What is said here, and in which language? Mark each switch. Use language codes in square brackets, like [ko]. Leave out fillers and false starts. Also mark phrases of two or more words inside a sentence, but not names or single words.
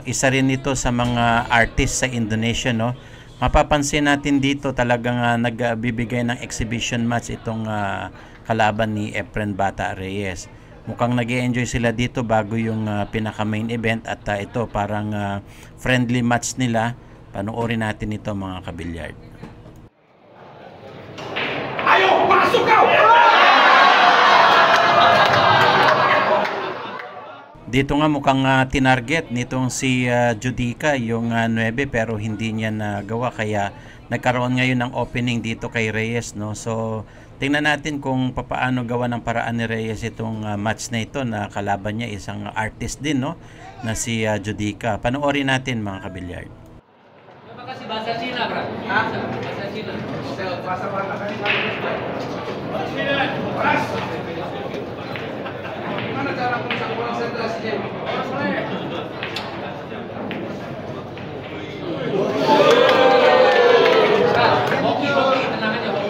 [tl] Isa rin ito sa mga artist sa Indonesia, no? Mapapansin natin dito talagang nagbibigay ng [en] exhibition match [tl] itong kalaban ni Efren Bata Reyes. Mukhang nag-enjoy sila dito bago yung pinaka [en] main event [tl] at ito parang [en] friendly match [tl] nila. Panoorin natin ito mga kabilyard. [id] Ayo, masuk kau! [tl] Dito nga mukhang tinarget nitong si Judica yung 9 pero hindi niya nagawa kaya nagkaroon ngayon ng opening dito kay Reyes, no? So tingnan natin kung paano gawa ng paraan ni Reyes itong match na ito na kalaban niya isang artist din, no? Na si Judica. Panoorin natin mga kabilyard. [id] Makasih bahasa Cina, Bro. Bahasa Cina. Bahasa mana kan? Keras. Gimana cara konsentrasinya? Hoki, tenang aja, hoki.